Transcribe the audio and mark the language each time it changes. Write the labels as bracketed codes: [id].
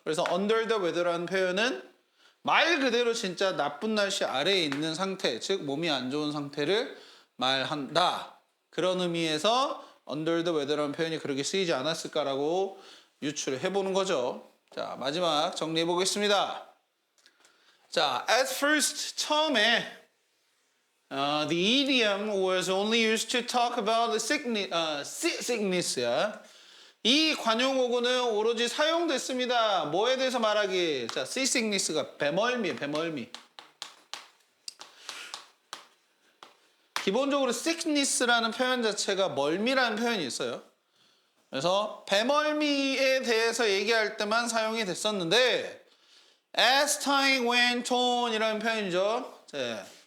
[ko] 그래서 under the weather라는 표현은 말 그대로 진짜 나쁜 날씨 아래에 있는 상태, 즉 몸이 안 좋은 상태를 말한다. 그런 의미에서 under the weather라는 표현이 그렇게 쓰이지 않았을까라고 유추를 해보는 거죠. 자, 마지막 정리해 보겠습니다. [en] 자, at first [ko] 처음에 [en] the idiom was only used to talk about the sickness. [ko] 이 관용어구는 오로지 사용됐습니다. 뭐에 대해서 말하기? 자, seasickness가 배멀미예요, 배멀미. 기본적으로 sickness라는 표현 자체가 멀미라는 표현이 있어요. 그래서 배멀미에 대해서 얘기할 때만 사용이 됐었는데 [en] as time went on [ko] 이라는 표현이죠. 네.